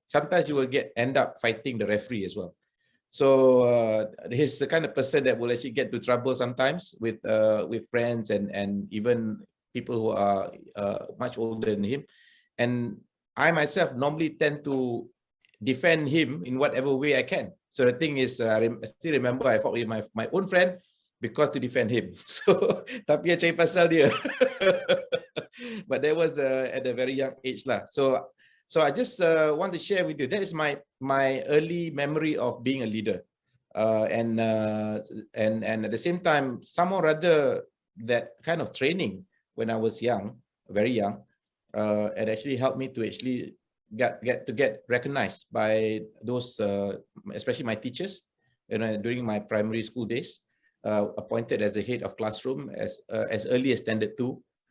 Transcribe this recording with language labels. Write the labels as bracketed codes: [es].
[en] Sometimes you will end up fighting the referee as well. So he's the kind of person that will actually get to trouble sometimes with friends and even people who are much older than him. And I myself normally tend to defend him in whatever way I can. So the thing is, I still remember I fought with my own friend because to defend him. [ms] So tapi yang cari pasal dia. [en] But that was at a very young age lah. So I just want to share with you, that is my early memory of being a leader, and at the same time, somehow rather that kind of training when I was young, very young, it actually helped me to actually get recognized by those, especially my teachers, you know, during my primary school days, appointed as the head of classroom as early as standard 2.